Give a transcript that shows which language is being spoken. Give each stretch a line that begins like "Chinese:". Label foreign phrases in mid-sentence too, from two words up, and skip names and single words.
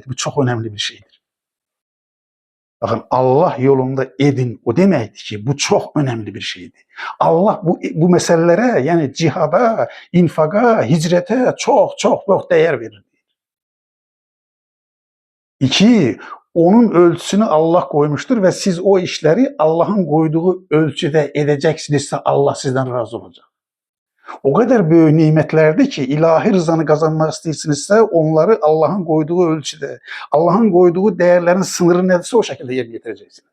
Azerbaijani: Bu çox önəmli bir şeydir. Baxın, Allah yolunda edin, o deməkdir ki, bu çox önəmli bir şeydir. Allah bu məsələlərə, yəni cihada, infaqa, hicrətə çox dəyər verir. 2.
Turkish: Onun ölçüsünü Allah koymuştur ve siz o işleri Allah'ın koyduğu ölçüde edeceksinizse Allah sizden razı olacak. O kadar büyük nimetlerdi ki ilahi rızanı kazanmak istiyorsunuzsa onları Allah'ın koyduğu ölçüde, Allah'ın koyduğu değerlerin sınırı neyse o şekilde yerine getireceksiniz.